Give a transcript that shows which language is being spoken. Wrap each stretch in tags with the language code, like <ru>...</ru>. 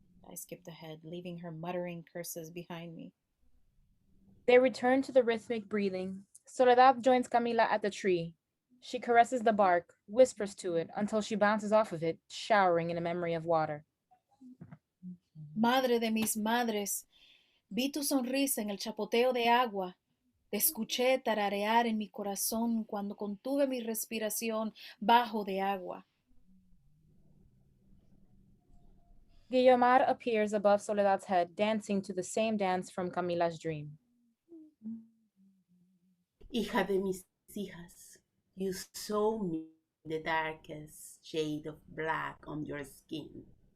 <en>I skipped ahead, leaving her muttering curses behind me. They return to the rhythmic breathing. Soledad joins Camila at the tree. She caresses the bark, whispers to it until she bounces off of it, showering in a memory of water.</en> <es>Madre de mis madres, vi tu sonrisa en el chapoteo de agua. Te escuché tararear en mi corazón cuando contuve mi respiración bajo de agua.</es> <en>Guiomar appears above Soledad's head, dancing to the same dance from Camila's dream.</en> <es>Hija de mis hijas,</es> <en>You saw me the darkest shade of black on your skin.</en>